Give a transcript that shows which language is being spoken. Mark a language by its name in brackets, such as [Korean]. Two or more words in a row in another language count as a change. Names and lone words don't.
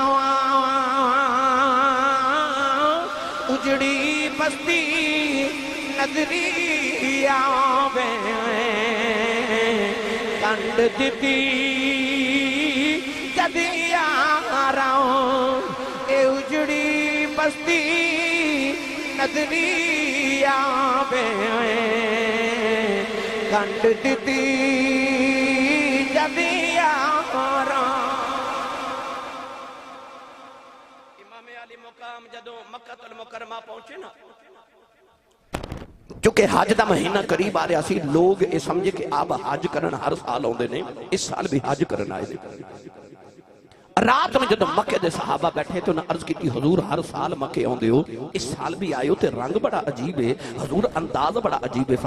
[Punjabi] اجڑی بستی نظری آوے کنڈ جتی جدی آراؤں اے اجڑی بستی نظری آوے کنڈ جتی جدی آراؤں. امام علی مقام جدو مکہ المکرمہ پہنچے نا چونکہ حج دا مہینہ قریب آ رہا سی [Urdu] لوگ یہ سمجھے کہ [Punjabi] آپ حج کرن ہر سال ہوندے نے اس سال بھی حج کرن آئے دے. رات میں جدو مکہ دے صحابہ بیٹھے تو انہاں عرض کی تھی حضور ہر سال مکہ ہوندے ہو اس سال بھی آئے ہو تے رنگ بڑا عجیب ہے حضور انداز بڑا عجیب ہے.